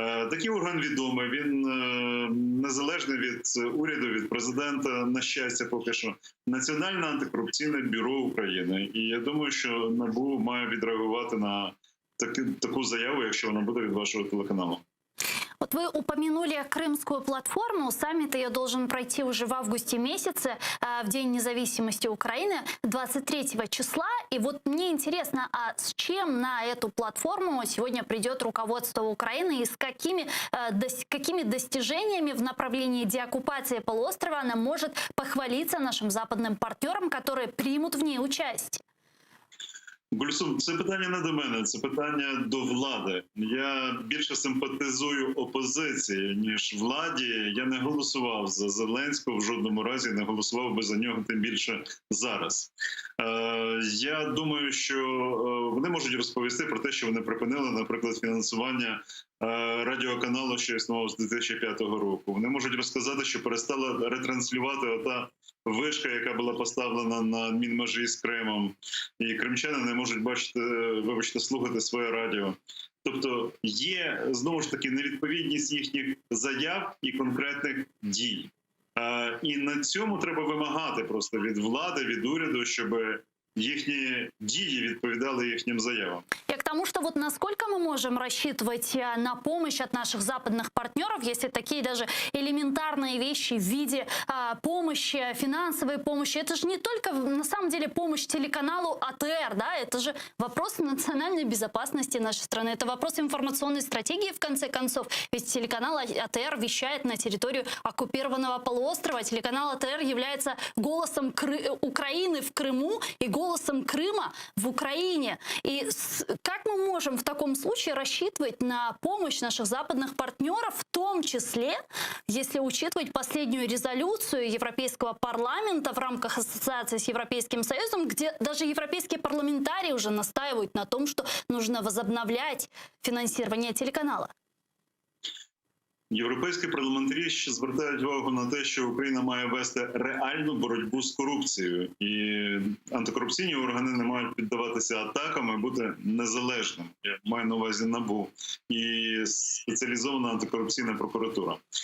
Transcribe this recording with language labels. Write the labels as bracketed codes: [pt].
[uk] Такий орган відомий, він незалежний від уряду, від президента, на щастя поки що, Національне антикорупційне бюро України. І я думаю, що НАБУ має відреагувати на таку заяву, якщо вона буде від вашого телеканалу. [ru] Вот вы упомянули Крымскую платформу. Саммит ее должен пройти уже в августе месяце, в День независимости Украины, 23 числа. И вот мне интересно, а с чем на эту платформу сегодня придет руководство Украины и с какими достижениями в направлении деоккупации полуострова она может похвалиться нашим западным партнерам, которые примут в ней участие? [uk] Гульсум, це питання не до мене, це питання до влади. Я більше симпатизую опозиції, ніж владі. Я не голосував за Зеленського, в жодному разі не голосував би за нього, тим більше зараз. Я думаю, що вони можуть розповісти про те, що вони припинили, наприклад, фінансування радіоканалу, що існував з 2005 року. Вони можуть розказати, що перестала ретранслювати ота вишка, яка була поставлена на адмінмежі з Кримом, і кримчани не можуть бачити, вибачте, слухати своє радіо. Тобто є, знову ж таки, невідповідність їхніх заяв і конкретних дій. І на цьому треба вимагати просто від влади, від уряду, щоб їхні дії відповідали їхнім заявам. [ru] Я к тому, что вот насколько мы можем рассчитывать на помощь от наших западных партнеров, если такие даже элементарные вещи в виде помощи, финансовой помощи, это же не только на самом деле помощь телеканалу АТР, да, это же вопрос национальной безопасности нашей страны, это вопрос информационной стратегии в конце концов, ведь телеканал АТР вещает на территорию оккупированного полуострова, телеканал АТР является голосом Украины в Крыму и голосом Крыма в Украине. И как мы можем в таком случае рассчитывать на помощь наших западных партнеров, в том числе, если учитывать последнюю резолюцию Европейского парламента в рамках ассоциации с Европейским Союзом, где даже европейские парламентарии уже настаивают на том, что нужно возобновлять финансирование телеканала? [uk] Європейські парламентарі ще звертають увагу на те, що Україна має вести реальну боротьбу з корупцією. І антикорупційні органи не мають піддаватися атакам і бути незалежними. Я маю на увазі НАБУ і спеціалізована антикорупційна прокуратура.